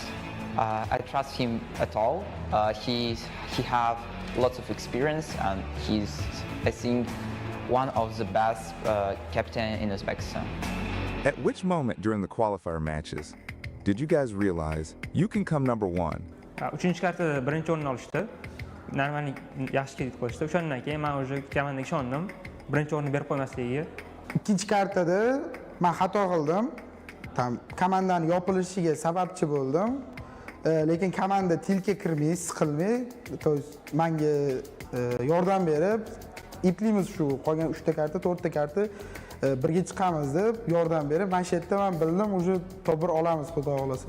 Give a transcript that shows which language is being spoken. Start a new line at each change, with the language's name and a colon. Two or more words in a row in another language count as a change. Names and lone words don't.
English: I trust him at all. He have lots of experience and he's, I think, one of the best captain in Uzbekistan. At which moment during the qualifier matches did you guys realize you can come number 1?
Uzbek: Uchinchi kartada birinchi o'rinni olishdi. Normalniy yaxshi kelib qo'yishdi. O'shandan keyin men o'sha komandaga ishondim. Birinchi o'rinni berib qo'ymasligiga. Ikkinchi kartada men xato qildim. Komandani yopilishiga sababchi bo'ldim. Lekin komanda tilka kirmay, siqilmay,
Russian: то есть
Uzbek: menga yordam berib, iplimiz shu qolgan 3 ta karta, 4 ta karta birga chiqamiz deb yordam berib, mana shu yerda men bildim, уже to'g'ri olamiz, xudo xolasa.